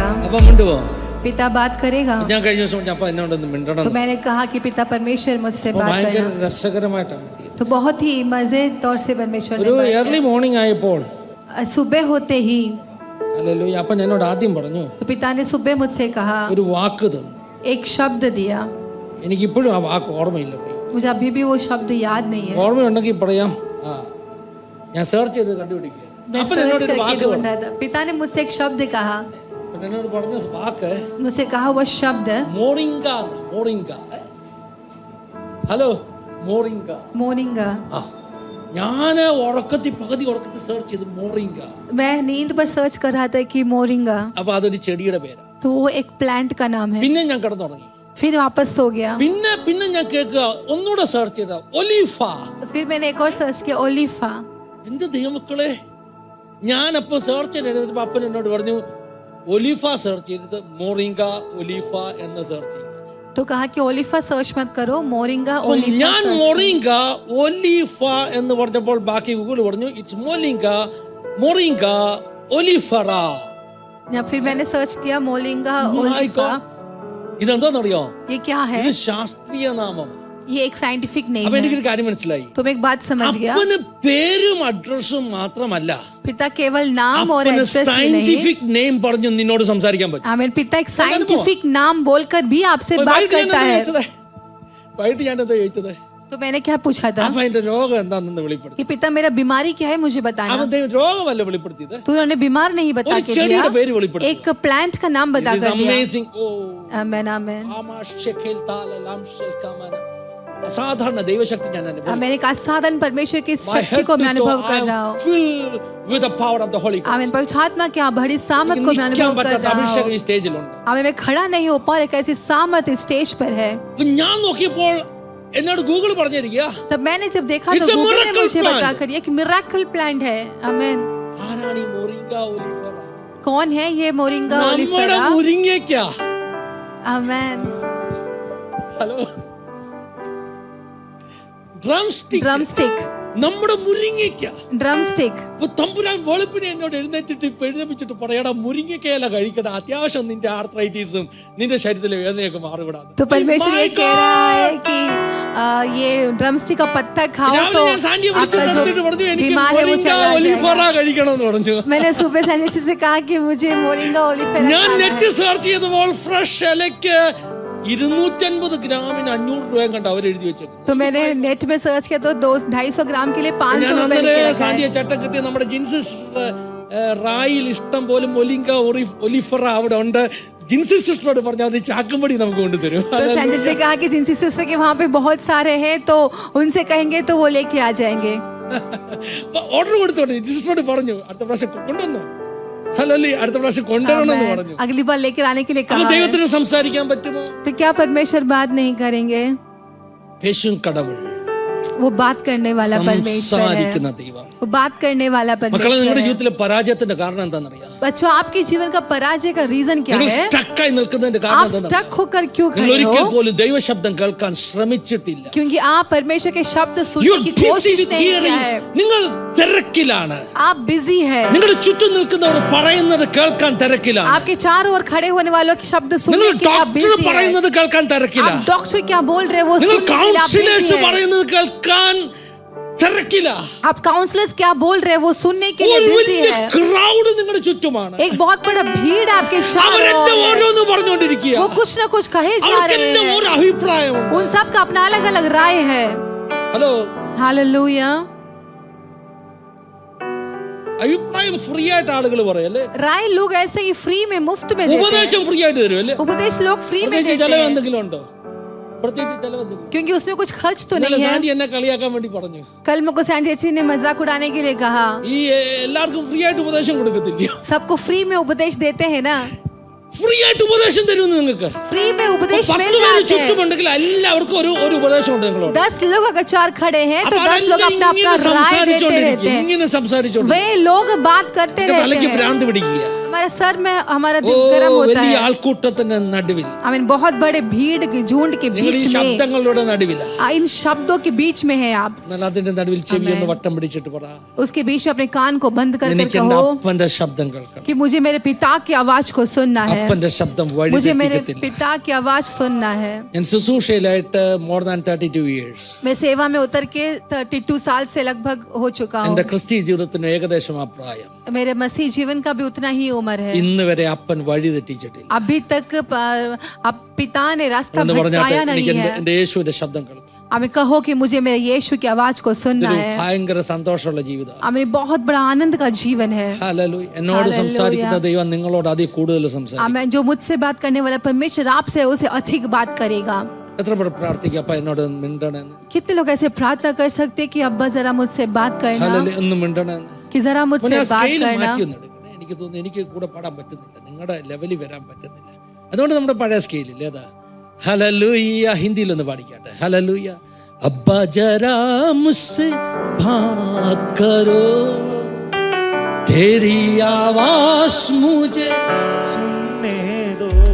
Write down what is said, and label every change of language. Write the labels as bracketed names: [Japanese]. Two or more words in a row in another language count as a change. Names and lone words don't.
[Malayalam] അപ്പം മിണ്ടുവോ? [Hindi] पिता बात करेगा। [Malayalam] ഞാൻ കഴിഞ്ഞ ദിവസം ഞാൻ എന്നോടൊന്ന് മിണ്ടണം. [Hindi] तो मैंने कहा कि पिता परमेश्वर मुझसे बात [Malayalam] ഭയങ്കര [Hindi] करना, [Malayalam] രസകരമായിട്ടാണ്. [Hindi] तो बहुत ही मजे तौर से परमेश्वर ने [Malayalam] ഒരു [Hindi] बात [English] early morning [Malayalam] ആയപ്പോൾ [Hindi] किया। सुबह होते ही [Malayalam] ഹല്ലേലൂയ അപ്പം എന്നോട് ആദ്യം പറഞ്ഞു, [Hindi] तो पिता ने सुबह मुझसे कहा, [Malayalam] ഒരു വാക്ക് തന്നു. [Hindi] एक शब्द दिया। [Malayalam] എനിക്കിപ്പോഴും ആ വാക്ക് ഓർമ്മയില്ല. [Hindi] मुझे अभी भी वो शब्द याद नहीं है। [Malayalam] ഓർമ്മയുണ്ടെങ്കിൽ പറയാം. ആ ഞാൻ സെർച്ച് ചെയ്ത് കണ്ടുപിടിക്കുക. [Hindi] मैं [Malayalam] അപ്പം [Hindi] सर्च [Malayalam] എന്നോട് ഒരു [Hindi] करके [Malayalam] വാക്ക് [Hindi] ढूंढ [Malayalam] പറഞ്ഞു. [Hindi] रहा था। पिता ने मुझसे एक शब्द कहा, [Malayalam] അപ്പം എന്നോട് പറഞ്ഞ വാക്ക് [Hindi] मुझसे कहा वो शब्द [Malayalam] മോറിംഗ. മോറിംഗ. ഹലോ മോറിംഗ. [Hindi] मोरिंगा। [Malayalam] ആ ഞാൻ ഉറക്കത്തിൽ പകുതി ഉറക്കത്തിൽ സെർച്ച് ചെയ്ത് മോറിംഗ. [Hindi] मैं नींद पर सर्च कर रहा था कि मोरिंगा, [Malayalam] അപ്പൊ അതൊരു ചെടിയുടെ പേരാ. [Hindi] तो वो एक प्लांट का नाम है। [Malayalam] പിന്നെ ഞാൻ കിടന്നുറങ്ങി. [Hindi] फिर वापस सो गया। [Malayalam] പിന്നെ ഞാൻ കേൾക്കുക ഒന്നുകൂടെ സെർച്ച് ചെയ്ത ഒലീഫ. [Hindi] तो फिर मैंने एक और सर्च किया, ओलिफा। [Malayalam] എന്റെ ദൈവമക്കളെ, ഞാനപ്പോ സെർച്ച് ചെയ്തപ്പോ അപ്പൻ എന്നോട് പറഞ്ഞു ഒലീഫ സെർച്ച് ചെയ്തത് മോറിംഗ ഒലീഫ എന്ന് സെർച്ച് ചെയ്തു. [Hindi] तो कहा कि ओलिफा सर्च मत करो, मोरिंगा ओलिफा [Malayalam] ഞാൻ [Hindi] सर्च [Malayalam] മോറിംഗ ഒലീഫ എന്ന് പറഞ്ഞപ്പോൾ ബാക്കി ഗൂഗിൾ പറഞ്ഞു ഇറ്റ്സ് മോറിംഗ മോറിംഗ ഒലിഫറ. [Hindi] फिर मैंने सर्च किया मोरिंगा [English] My [Hindi] ओलिफा। [Malayalam] God. ഇതെന്താണെന്നറിയോ? [Hindi] ये क्या है? [Malayalam] ഇത് ശാസ്ത്രീയ നാമം. [Hindi] ये एक [English] scientific name [Malayalam] അപ്പൊ [Hindi] है। [Malayalam] എനിക്കൊരു കാര്യം മനസ്സിലായി. [Hindi] तो मैं एक बात समझ गया, [Malayalam] അപ്പന് പേരും അഡ്രസ്സും മാത്രമല്ല, [Hindi] पिता केवल नाम और [Malayalam] അപ്പന് [Hindi] एड्रेस ही नहीं, [English] scientific name [Malayalam] പറഞ്ഞു നിന്നോട് സംസാരിക്കാൻ പറ്റും. [Hindi] आमीन, पिता एक साइंटिफिक नाम बोलकर भी आपसे बात करता है। [Malayalam] വൈകിട്ട് ഞാൻ എന്താ ചോദിച്ചത്? [Hindi] तो मैंने क्या पूछा था [Malayalam] അപ്പൊ അതിന്റെ രോഗം എന്താണെന്ന് വെളിപ്പെടുത്തി. [Hindi] कि पिता मेरा बीमारी क्या है मुझे बताना। [Malayalam] അവൻ രോഗമല്ല വെളിപ്പെടുത്തിയത്, [Hindi] तो उन्होंने बीमार नहीं बता [Malayalam] ഒരു [Hindi] के [Malayalam] ചെടിയുടെ [Hindi] दिया, [Malayalam] പേര് വെളിപ്പെടുത്തി. [Hindi] एक प्लांट का नाम बता कर दिया। [Malayalam] അമേസിംഗ്. ഓ [Hindi] आमीन आमीन। [Malayalam] അസാധാരണ ദൈവശക്തി ഞാൻ അനുഭവിച്ചു. [Hindi] मैंने एक असाधारण परमेश्वर की शक्ति को मैं अनुभव कर रहा हूँ। [English] with the power of the Holy Ghost. [Hindi] आमीन, पवित्र आत्मा की बड़ी सामर्थ को मैं [Malayalam] നിൽക്കാൻ [Hindi] अनुभव कर [Malayalam] പറ്റാത്ത [Hindi] रहा [Malayalam] അഭിഷേകം [Hindi] हूँ। [Malayalam] ഈ സ്റ്റേജിലുണ്ട്. [Hindi] आमीन, मैं खड़ा नहीं हो पा रहा, एक ऐसी सामर्थ इस स्टेज पर है। [Malayalam] അപ്പൊ ഞാൻ നോക്കിയപ്പോൾ എന്നോട് ഗൂഗിൾ പറഞ്ഞിരിക്കുക [Hindi] तब मैंने जब देखा [English] It's [Hindi] तो [English] a [Hindi] गूगल ने [English] miracle [Hindi] मुझे [English] plant. [Hindi] बता कर दिया कि [English] miracle plant [Hindi] है। आमीन। [Malayalam] ആരാണ് ഈ മോറിംഗ ഒലിഫറ? [Hindi] कौन है ये मोरिंगा [Malayalam] നമ്മുടെ [Hindi] ओलिफेरा? [Malayalam] മുരിങ്ങയ്ക്കാ. [Hindi] आमीन। [Malayalam] ഹലോ, [English] drum stick. drum stick, [Malayalam] നമ്മുടെ മുരിങ്ങയ്ക്കാ. [English] drum stick. [Malayalam] അപ്പൊ തമ്പുരാൻ വെളുപ്പിനെ എന്നോട് എഴുന്നേപ്പിച്ചിട്ട് പറയടാ മുരിങ്ങയ്ക്കയില കഴിക്കടാ, അത്യാവശ്യം നിന്റെ ആർത്രൈറ്റിസും നിന്റെ ശരീരത്തിലെ വേദനയൊക്കെ മാറിവിടാതെ. [Hindi] तो परमेश्वर ये कह रहा है कि ये [English] drum stick [Hindi] का पत्ता खाओ तो आपका जो बीमार है वो चला जाएगा। [Malayalam] കഴിക്കണമെന്ന് പറഞ്ഞു. [Hindi] मैंने सुबह सैनिक से कहा कि मुझे मोरिंगा ओलिफेरा [Malayalam] ഞാൻ [Hindi] खाना है। [Malayalam] നെറ്റ് സെർച്ച് ചെയ്തപ്പോൾ ഫ്രഷ് ഇലയ്ക്ക് 250 ഗ്രാമിന് 500 രൂപ കണ്ട് അവർ എഴുതി വെച്ചു. [Hindi] तो मैंने नेट में सर्च किया तो 250 ग्राम के लिए 500 [Malayalam] ഞാൻ [Hindi] रुपए [Malayalam] അന്നേരം [Hindi] लिखे [Malayalam] സാന്റിയ [Hindi] हैं। [Malayalam] ചട്ടം കിട്ടിയ നമ്മുടെ ജിൻസിസ് റായിൽ ഇഷ്ടം പോലെ മൊലിങ്ക ഒലിഫറ അവിടെ ഉണ്ട്. ജിൻസി സിസ്റ്ററോട് പറഞ്ഞാൽ അത് ചാക്കുംപടി നമുക്ക് കൊണ്ടുതരും. [Hindi] तो सैंडिस ने कहा कि जिनसी सिस्टर के वहाँ पे बहुत सारे हैं तो उनसे कहेंगे तो वो लेके आ जाएंगे। [Malayalam] ഓർഡർ കൊടുത്തോട്ടെ. സിസ്റ്ററോട് പറഞ്ഞു അടുത്ത പ്രാവശ്യം കൊണ്ടുവന്നു. ഹല്ലേലൂയ, അടുത്ത പ്രാവശ്യം കൊണ്ടുവരണമെന്ന് പറഞ്ഞു. [Hindi] अगली बार लेकर आने के लिए [Malayalam] അപ്പോൾ [Hindi] कहा है। [Malayalam] ദൈവത്തിന് സംസാരിക്കാൻ പറ്റുമോ? [Hindi] तो क्या परमेश्वर बात नहीं करेंगे? [Tamil] பேசும் கடவுள், [Hindi] वो बात करने वाला परमेश्वर है, [Malayalam] സംസാരിക്കുന്ന ദൈവം. [Hindi] वो बात करने वाला [Malayalam] മക്കളെ, [Hindi] परमेश्वर [Malayalam] നിങ്ങളുടെ [Hindi] है। [Malayalam] ജീവിതത്തിലെ പരാജയത്തിന്റെ കാരണം എന്താണെന്നറിയാം? [Hindi] बच्चों, आपके जीवन का पराजय का रीजन क्या [Malayalam] നിങ്ങൾ [Hindi] है? [Malayalam] സ്റ്റക്കായി നിൽക്കുന്നതിന്റെ കാരണം [Hindi] आप [Malayalam] എന്താണെന്ന്? [Hindi] स्टक होकर क्यों [Malayalam] നിങ്ങൾ [Hindi] खड़े [Malayalam] ഒരിക്കൽ [Hindi] हो? [Malayalam] പോലും ദൈവശബ്ദം കേൾക്കാൻ ശ്രമിച്ചിട്ടില്ല. [Hindi] क्योंकि आप परमेश्वर के शब्द [English] You [Hindi] सुनने [English] are [Hindi] की [English] busy [Hindi] कोशिश [English] with [Hindi] नहीं किया [English] hearing. [Hindi] है। [Malayalam] നിങ്ങൾ തിരക്കിലാണ്. [Hindi] आप बिजी है। [Malayalam] നിങ്ങളുടെ ചുറ്റും നിൽക്കുന്നവർ പറയുന്നത് കേൾക്കാൻ തിരക്കിലാണ്. [Hindi] आपके चारों ओर खड़े होने वालों के शब्द [Malayalam] നിങ്ങൾ [Hindi] सुनने के लिए आप [Malayalam] ഡോക്ടർ [Hindi] बिजी है। [Malayalam] പറയുന്നത് കേൾക്കാൻ തിരക്കില്ല. [Hindi] आप डॉक्टर क्या बोल रहे हैं वो [Malayalam] നിങ്ങൾ [Hindi] सुनने के लिए आप [Malayalam] കൗൺസിലേഴ്സ് [Hindi] busy है। [Malayalam] പറയുന്നത് കേൾക്കാൻ തിരക്കില്ല. [Hindi] आप काउंसलर्स क्या बोल रहे हैं वो सुनने के लिए [Malayalam] ഒരു [Hindi] बिजी [Malayalam] വലിയ [Hindi] है। [Malayalam] ക്രൗഡ് നിങ്ങളുടെ ചുറ്റുമാണ്. [Hindi] एक बहुत बड़ा भीड़ आपके चारों [Malayalam] അവരെന്നെ [Hindi] ओर है। [Malayalam] ഓരോന്ന് പറഞ്ഞുകൊണ്ടിരിക്കുക. [Hindi] वो कुछ ना कुछ कहे जा [Malayalam] അവർക്ക് [Hindi] रहे [Malayalam] എന്നെ [Hindi] हैं। [Malayalam] ഒരു അഭിപ്രായമുണ്ട്. [Hindi] उन सब का अपना अलग अलग राय है। [Malayalam] ഹലോ, [Hindi] हालेलुया। [Malayalam] അഭിപ്രായം ഫ്രീ ആയിട്ട് ആളുകൾ പറയും അല്ലേ? [Hindi] राय लोग ऐसे ही फ्री में मुफ्त में देते हैं। [Malayalam] ഉപദേശം ഫ്രീ ആയിട്ട് തരും അല്ലേ? [Hindi] उपदेश लोग फ्री में [Malayalam] പ്രത്യേകിച്ച് [Hindi] देते [Malayalam] ചെലവ് [Hindi] हैं [Malayalam] എന്തെങ്കിലും ഉണ്ടോ? പ്രത്യേകിച്ച് ചെലവ് എന്തെങ്കിലും? [Hindi] क्योंकि उसमें कुछ खर्च तो [Malayalam] ഇന്നലെ [Hindi] नहीं है। [Malayalam] സാന്റി എന്നെ കളിയാക്കാൻ വേണ്ടി പറഞ്ഞു. [Hindi] कल मुझको सैंडी अच्छी ने मजाक उड़ाने के लिए कहा, [Malayalam] ഈ എല്ലാവർക്കും ഫ്രീ ആയിട്ട് ഉപദേശം കൊടുക്കത്തില്ല. [Hindi] सबको फ्री में उपदेश देते हैं ना। [Malayalam] ഫ്രീ ആയിട്ട് ഉപദേശം തരുമെന്ന് നിങ്ങൾക്ക്. [Hindi] फ्री में उपदेश [Malayalam] 10 [Hindi] मिल [Malayalam] പേര് [Hindi] जाते हैं। [Malayalam] ചുറ്റുമുണ്ടെങ്കിൽ എല്ലാവർക്കും ഒരു ഉപദേശം ഉണ്ട് നിങ്ങളോട്. [Hindi] 10 लोग अगर 4 खड़े हैं तो [Malayalam] അപ്പോൾ [Hindi] 10 लोग [Malayalam] അവരെല്ലാം [Hindi] अपना अपना [Malayalam] ഇങ്ങനെ [Hindi] राय देते रहते [Malayalam] സംസാരിച്ചോണ്ടിരിക്കും. [Hindi] हैं। [Malayalam] ഇങ്ങനെ സംസാരിച്ചോണ്ടിരിക്കും. [Hindi] वे लोग बात करते रहते [Malayalam] തലയ്ക്ക് [Hindi] हैं। [Malayalam] ഭ്രാന്ത് പിടിക്കുക. [Hindi] हमारे सर में हमारा [Malayalam] ഓ, [Hindi] दिल गर्म होता [Malayalam] വലിയ [Hindi] है। [Malayalam] ആൾക്കൂട്ടത്തിന്റെ നടുവിൽ, [English] I mean [Hindi] बहुत बड़े भीड़ के झुंड के [Malayalam] നിങ്ങൾ ഈ [Hindi] बीच में, [Malayalam] ശബ്ദങ്ങളുടെ നടുവില, [Hindi] इन शब्दों के बीच में है आप। [Malayalam] എന്നാൽ അതിന്റെ നടുവിൽ ചെവി ഒന്ന് വട്ടം പിടിച്ചിട്ട് പറ, [Hindi] उसके बीच में अपने कान को बंद कर [Malayalam] എനിക്ക് എന്റെ അപ്പന്റെ ശബ്ദം കേൾക്കണം. [Hindi] कि मुझे मेरे पिता की आवाज को सुनना है। [Malayalam] അപ്പന്റെ ശബ്ദം [Hindi] मुझे मेरे [Malayalam] വഴിതെറ്റിക്കത്തില്ല. [Hindi] पिता की आवाज सुनना है। [Malayalam] ഞാൻ ശുശ്രൂഷയിലായിട്ട് [English] more than 32 years. [Hindi] मैं सेवा में उतर के 32 साल से लगभग हो चुका हूँ। [Malayalam] എന്റെ ക്രിസ്തീയ ജീവിതത്തിന് ഏകദേശം ആ പ്രായം. [Hindi] मेरे मसीह जीवन का भी उतना ही उम्र है। [Malayalam] ഇന്ന് വരെ അപ്പൻ വഴി തെറ്റിച്ചിട്ടില്ല. [Hindi] अभी तक अब पिता ने रास्ता [Malayalam] എന്ന് പറഞ്ഞാൽ [Hindi] भटकाया [Malayalam] എനിക്ക് [Hindi] नहीं है। [Malayalam] എന്റെ യേശുവിന്റെ ശബ്ദം കേൾക്കണം. [Hindi] अब कहो कि मुझे मेरे यीशु की आवाज को सुनना [Malayalam] ഇതൊരു [Hindi] है। [Malayalam] ഭയങ്കര സന്തോഷമുള്ള ജീവിതം. [Hindi] अब बहुत बड़ा आनंद का जीवन है। [Malayalam] ഹല്ലേലൂയ. എന്നോട് സംസാരിക്കുന്ന ദൈവം നിങ്ങളോട് അതിൽ കൂടുതൽ സംസാരിക്കും. [Hindi] आमेन। जो मुझसे बात करने वाला परमेश्वर आपसे उसे अधिक बात करेगा। [Malayalam] എത്ര പേർ പ്രാർത്ഥിക്കുക അപ്പ എന്നോട് മിണ്ടണമെന്ന്? [Hindi] कितने लोग ऐसे प्रार्थना कर सकते हैं कि अब्बा जरा मुझसे बात करना, [Malayalam] ഹല്ലേലൂയ, ഒന്ന് മിണ്ടണമെന്ന്. [Hindi] कि जरा मुझसे बात [Malayalam] സ്കെയിൽ [Hindi] करना। [Malayalam] മാറ്റി ഒന്ന് എടുക്കണേ. എനിക്ക് തോന്നുന്നു എനിക്ക് കൂടെ പാടാൻ പറ്റുന്നില്ല, നിങ്ങളുടെ ലെവലിൽ വരാൻ പറ്റുന്നില്ല. അതുകൊണ്ട് നമ്മുടെ പഴയ സ്കെയിലില്ലേ അതാ. ഹല്ലേലൂയ. ഹിന്ദിയിലൊന്ന് പാടിക്കാട്ടെ. ഹല്ലേലൂയ. [Hindi] अब्बा जरा मुझसे बात करो, तेरी आवाज मुझे सुनने दो,